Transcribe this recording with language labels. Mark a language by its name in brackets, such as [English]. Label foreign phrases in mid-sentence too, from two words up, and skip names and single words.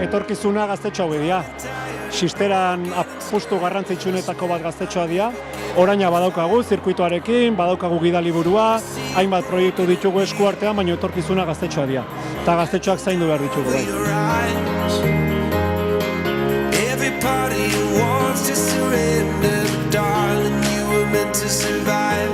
[Basque] Etorkizuna gaztetxo hau edia. Sisteran apustu garrantzitsuenetako bat gaztetxoa dira. Oraina badaukagu zirkuitoarekin, badaukagu gidaliburua, hainbat proiektu ditugu eskuartean, baina etorkizuna gaztetxoa dira. Eta gaztetxoak zaindu behar ditugu bai. [English] Every part of you wants to surrender, darling, you were meant to survive.